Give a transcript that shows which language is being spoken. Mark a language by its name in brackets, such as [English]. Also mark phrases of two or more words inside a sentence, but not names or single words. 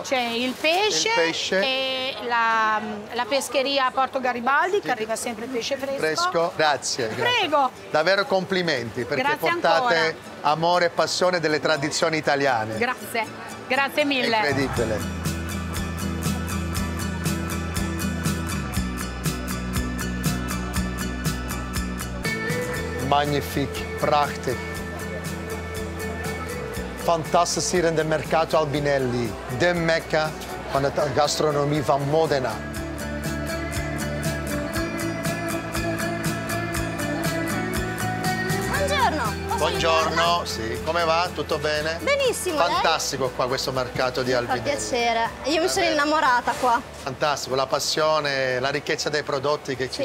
[Italian] C'è il pesce, Il pesce. e la pescheria a Porto Garibaldi, che arriva sempre pesce fresco. Fresco? Grazie. Prego. Davvero complimenti perché Grazie portate ancora. amore e passione delle tradizioni italiane. Grazie. Grazie È mille. incredibile. [Dutch] Magnifiek, prachtig. Fantastisch hier in de Mercato Albinelli, de Mecca van de gastronomie van Modena. [Italian] Buongiorno. Posso Buongiorno, sì, come va? Tutto bene? Benissimo, lei? Fantastico qua questo mercato di Fa Albinelli. piacere. Io mi sono innamorata qua. Fantastico, la passione, la ricchezza dei prodotti che ci